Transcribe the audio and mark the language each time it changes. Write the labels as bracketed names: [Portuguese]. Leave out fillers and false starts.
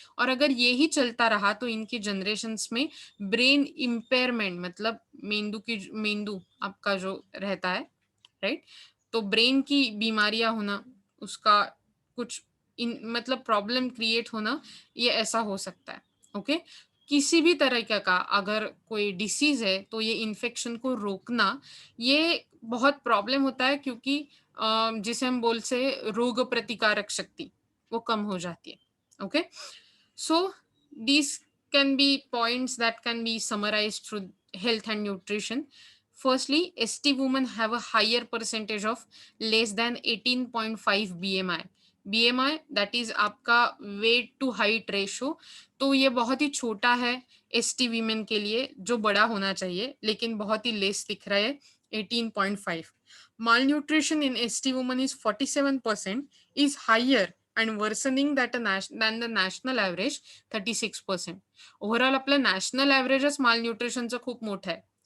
[Hindi] और अगर ये ही चलता रहा तो इनकी जनरेशन्स में ब्रेन इम्पेयरमेंट, मतलब मेंदू आपका जो रहता है, राइट, तो ब्रेन की बीमारियां होना, उसका कुछ मतलब प्रॉब्लम क्रिएट होना, ये ऐसा हो सकता है. ओके. किसी भी तरह का अगर कोई डिसीज है तो ये इन्फेक्शन को रोकना, ये बहुत प्रॉब्लम होता है क्योंकि जिसे हम बोल से रोग प्रतिकारक शक्ति वो कम हो जाती है. Okay. [English] So these can be points that can be summarized through health and nutrition. Firstly, ST women have a higher percentage of less than 18.5 BMI. BMI that is [Hindi] आपका [English] Weight to height ratio. [Hindi] तो ये बहुत ही छोटा है ST women के लिए, जो बड़ा होना चाहिए, लेकिन बहुत ही लेस दिख रहा है 18.5. [English] Malnutrition in ST women is 47%, is higher and worsening than the national average 36%. [Marathi] Overall आपलं नॅशनल ॲव्हरेजच मालन्यूट्रिशनचं खूप मोठं आहे.